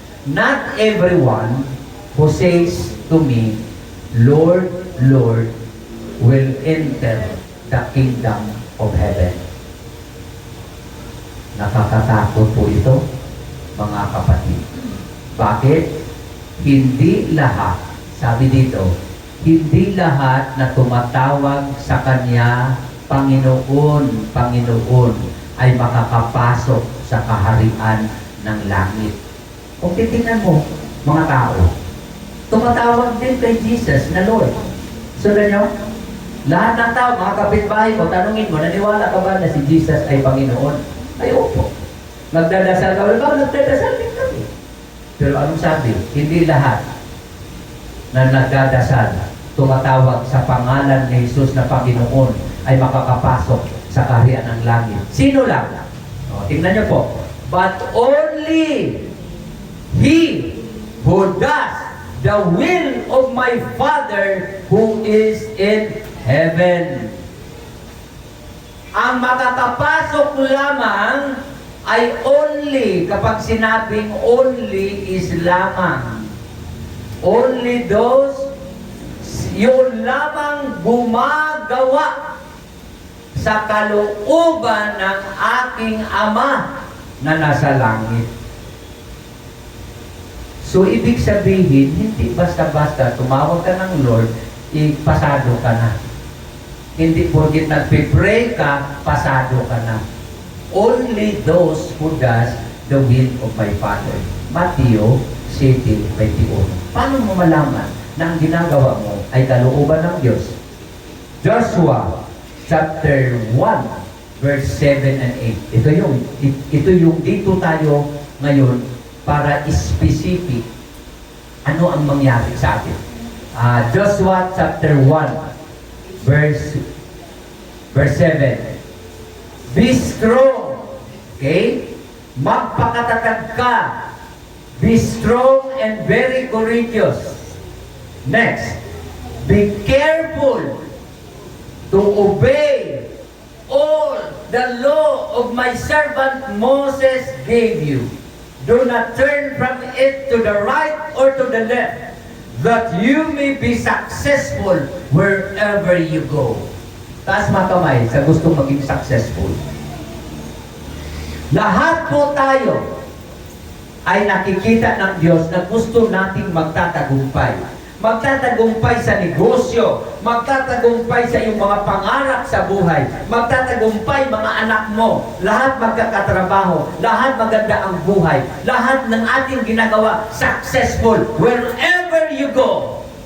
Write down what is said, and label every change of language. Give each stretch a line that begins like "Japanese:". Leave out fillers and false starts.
English: Not everyone who says to me, Lord, Lord, will enter the kingdom of heaven.
Filipino: Nakakatakot po ito, mga kapatid. Bakit? Hindi lahat, sabi dito, hindi lahat na tumatawag sa Kanya, Panginoon, Panginoon, ay makakapasok sa kaharian ng langit. Kung titingnan mo, mga tao, tumatawag din kay Jesus na Lord. Sundan nyo? Lahat ng tao, mga kapitbahay mo, tanungin mo, naniwala ka ba na si Jesus ay Panginoon? Ay, opo. Nagdadasal ka ba? Nagdadasal din kami. Pero anong sabi? Hindi lahat na nagdadasal, tumatawag sa pangalan ni Jesus na Panginoon ay makakapasok sa kaharian ng langit. Sino lang? O, tingnan nyo po.
English: But only he who does the will of my Father who is in heaven.
Filipino: Ang makakapasok lamang ay only, kapag sinabing only is lamang.
English: Only those,
Filipino: yun lamang gumagawa sa kalooban ng aking Ama na nasa langit. So, ibig sabihin, hindi basta-basta tumawag ka ng Lord, pasado ka na. Hindi porket nagpipray ka, pasado ka na.
English: Only those who does the will of my Father. Matthew 7:21.
Filipino: Paano mo malaman na ang ginagawa mo ay kalooban ng Diyos?
English: Joshua chapter 1 verse 7 and 8.
Filipino: Ito yung dito tayo ngayon para specific ano ang mangyari sa atin.
English: Joshua chapter 1 verse 7. Be strong. Okay?
Filipino: Magpakatatag ka.
English: Be strong and very courageous. Next. Be careful to obey all the law of my servant Moses gave you. Do not turn from it to the right or to the left, that you may be successful wherever you go.
Filipino: Taas mga kamay sa gustong maging successful. Lahat po tayo ay nakikita ng Diyos na gusto nating magtatagumpay. Magtatagumpay sa negosyo, magtatagumpay sa iyong mga pangarap sa buhay, magtatagumpay mga anak mo, lahat magkakatrabaho, lahat maganda ang buhay, lahat ng ating ginagawa
English: successful wherever you go.